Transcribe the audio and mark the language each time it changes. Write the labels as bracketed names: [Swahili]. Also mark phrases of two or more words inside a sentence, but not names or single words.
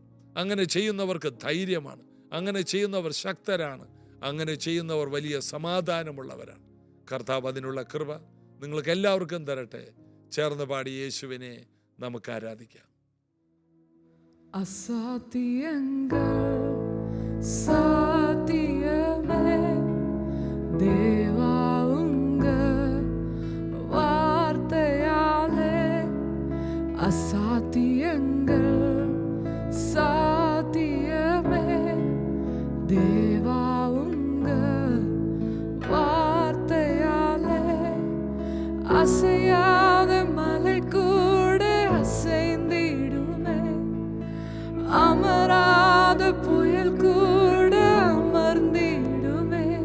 [Malayalam] അങ്ങനെ ചെയ്യുന്നവർക്ക് ധൈര്യമാണ്, അങ്ങനെ ചെയ്യുന്നവർ ശക്തരാണ്, അങ്ങനെ ചെയ്യുന്നവർ വലിയ സമാധാനമുള്ളവരാണ്. കർത്താവ് അതിനുള്ള കൃപ നിങ്ങൾക്ക് എല്ലാവർക്കും തരട്ടെ. ചേർന്ന് പാടി യേശുവിനെ നമുക്ക് ആരാധിക്കാം. അസാധ്യങ്ങൾ സാധ്യമേ, [Tamil] தேவா உங்க வார்த்தையாலே அசாத்தியங்கள் சாத்தியமே. தேவா உங்க வார்த்தையாலே அசையாத மலை கூட அசைந்திடுமே, அமராத புயல் கூட அமர்ந்திடுமே.